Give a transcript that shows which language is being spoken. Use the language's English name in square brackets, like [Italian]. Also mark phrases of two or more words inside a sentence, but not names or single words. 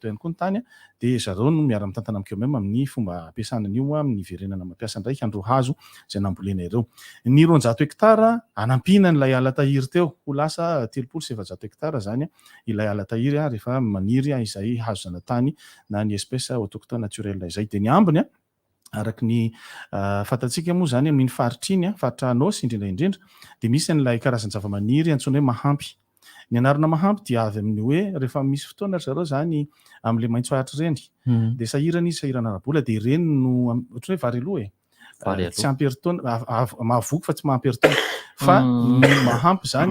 [Malagasy] teo ihany koa ny tany dia zareo no miara-mitantana amin'ny Kemema amin'ny fomba ampiasana an'io amin'ny verenana mampiasa indray handro hazo izay nambolena ireo ny 200 hektara anampina n'ilay alatahiry teo ho lasa 300 hektara zany ilay alatahiry rehefa maniry izay hazo zanatany na ny [French] espèce autochtone naturelle [Malagasy] izay dia ny ambiny araka ny fatantsika moa zany amin'ny faritra iny faritra Anosy indrindra dia misy an'ilay karazany zavamaniry antsoina hoe mahampy ny anarana mahampy dia avy amin'ny hoe rehefa misy fotoana zareo zany amin'ilay maitso ahitra reny dia sahirana izy sahirana arabola dia ireny no ohatra hoe vary aloha tsy ampy herintaona mahavoky fa tsy mahampy herintaona fa ny mahampy zany